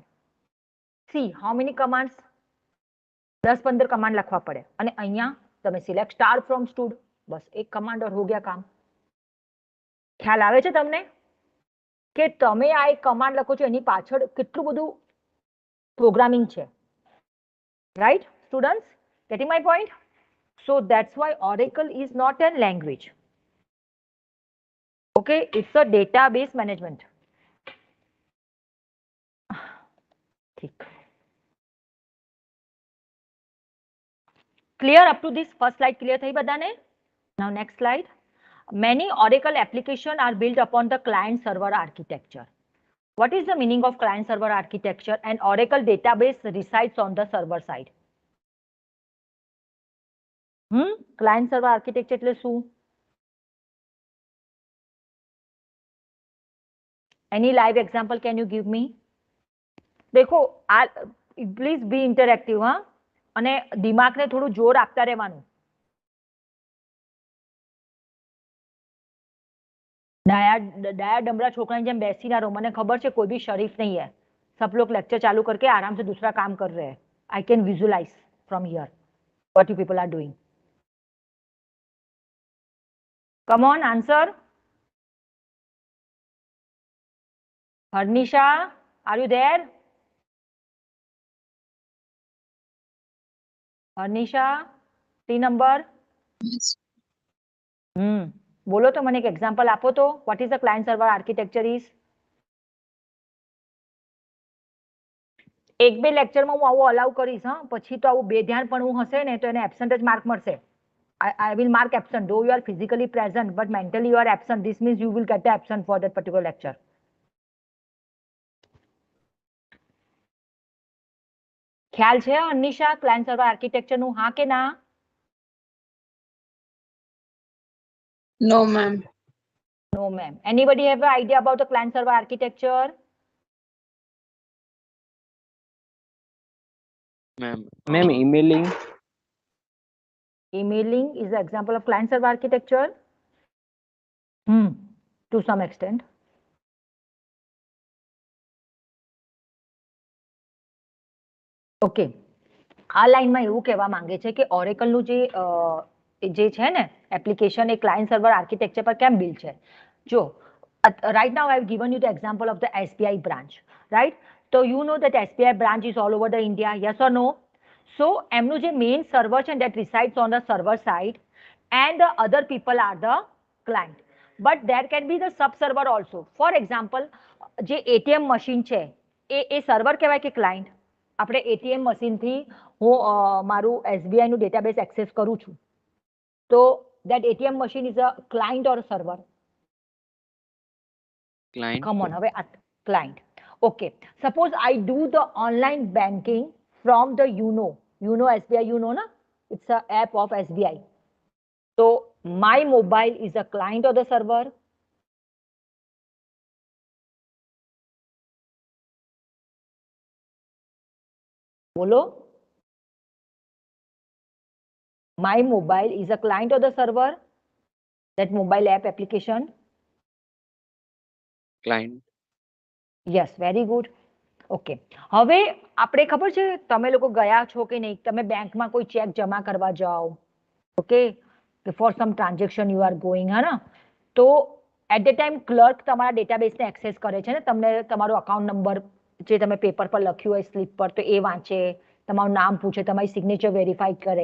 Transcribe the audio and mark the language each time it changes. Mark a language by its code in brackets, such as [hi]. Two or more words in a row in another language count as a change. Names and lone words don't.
[en] See how many commands? [gu] 10-15 કમાન્ડ લખવા પડે. અને અહીંયા તમે [en] select star from stud, [gu] બસ એક કમાન્ડ [hi] और हो गया काम. [gu] ખ્યાલ આવે છે તમને કે તમે આ એક કમાન્ડ લખો છો એની પાછળ કેટલું બધું પ્રોગ્રામિંગ છે? [en] Right students, getting my point? So that's why Oracle is not a language. Okay, it's a database management. [hi] ठीक. [en] Clear up to this first slide? [gu] Clear થઈ બધાને? [en] Now next slide. Many Oracle applications are built upon the client server architecture. What is the meaning of client server architecture? And Oracle database resides on the server side. Client server architecture [gu] એટલે શું? [en] Any live example can you give me? [hi] देखो, [en] please be interactive. [hi] हाँ, [gu] અને દિમાગને થોડું જોર આપતા રહેવાનું. ડાહ્યા ડમરા છોકરા જેમ બેસી ના રહો. મને ખબર છે કોઈ [hi] भी शरीफ नहीं है. सब लोग लेक्चर चालू करके आराम से दूसरा काम कर रहे हैं. [en] I can visualize from here what you people are doing. Come on, answer. Harnisha, are you there? Harnisha, 3 number. Yes. [gu] બોલો તો મને એક એક્ઝામ્પલ આપો તો. [en] what is the client server architecture is? [gu] એક બે લેક્ચરમાં હું આવું અલાઉ કરીશ. હા, પછી તો આવું બેધ્યાનપણું હશે ને તો એને એબ્સન્ટ જ માર્ક મળશે. [en] I will mark absent though you are physically present but mentally you are absent. This means you will get the absent for that particular lecture. [gu] ખ્યાલ છે અનિશા [en] client server architecture [gu] નું? હા કે ના? [en] No, ma'am. No ma'am. Anybody have an idea about the client server architecture? Ma'am, emailing. Emailing is an example of client server architecture. To some extent. [gu] ઓકે, આ લાઈનમાં એવું કહેવા માંગે છે કે ઓરેકલનું જે છે ને એપ્લિકેશન એ [en] client server architecture [gu] પર કેમ બિલ્ડ છે. [en] જો right now I have given you the example of the SBI branch, right? So you know that SBI branch is all over the India, yes or no? So [gu] એમનું જે મેઇન સર્વર છે [en] that resides on the server side and the other people are the client, but there can be the sub server also. For example, [gu] જે ATM મશીન છે એ સર્વર કહેવાય કે ક્લાયન્ટ? આપણે એટીએમ મશીનથી હું મારું એસબીઆઈ નું ડેટાબેઝ એક્સેસ કરું છું, તો [en] that ATM machine is a client or a server? Client. Come on, હવે client. Okay, suppose I do the online banking from the YONO SBI, you know na, it's a app of SBI. So my mobile is a client or the server? [gu] બોલો. [en] My mobile is a client or the server? That mobile app application? Client. Yes, very good. [gu] ઓકે, હવે આપણે ખબર છે તમે લોકો ગયા છો કે નહીં, તમે બેંકમાં કોઈ ચેક જમા કરવા જાઓ, ઓકે, [en] for some transaction you are going, [gu] હા ને, તો [en] at the time [gu] ક્લર્ક તમારા ડેટાબેઝને એક્સેસ કરે છે ને, તમને તમારો અકાઉન્ટ નંબર જે તમે પેપર પર લખ્યું હોય સ્લીપ પર તો એ વાંચે, તમારું નામ પૂછે, તમારી સિગ્નેચર વેરીફાઈ કરે.